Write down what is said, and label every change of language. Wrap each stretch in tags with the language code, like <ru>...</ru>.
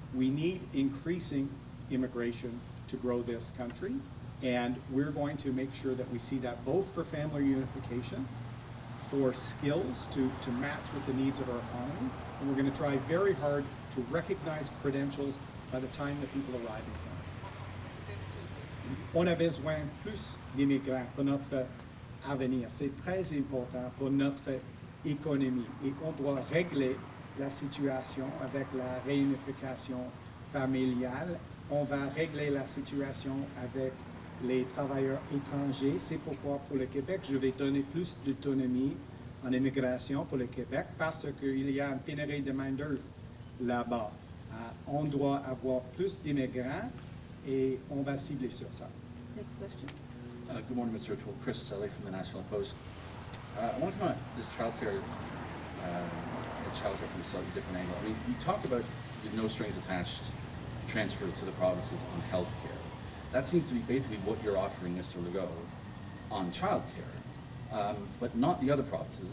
<en>We need increasing immigration to grow this country, and we're going to make sure that we see that both for family reunification, for skills to match with the needs of our economy, and we're going to try very hard to recognize credentials by the time that people arrive in Canada.</en> <fr>On a besoin plus d'immigrants pour notre avenir. C'est très important pour notre économie et on doit régler la situation avec la réunification familiale. On va régler la situation avec les travailleurs étrangers. C'est pourquoi pour le Québec, je vais donner plus d'autonomie en immigration pour le Québec parce qu'il y a une pénurie de main-d'œuvre là-bas. On doit avoir plus d'immigrants et on va cibler sur ça.</fr> <en>Next question. Good morning, Mr. O'Toole. Chris Selly from the National Post. I want to come at this childcare from a slightly different angle. I mean, you talk about these no strings attached transfers to the provinces on health care. That seems to be basically what you're offering Mr. Legault on childcare, but not the other provinces.</en>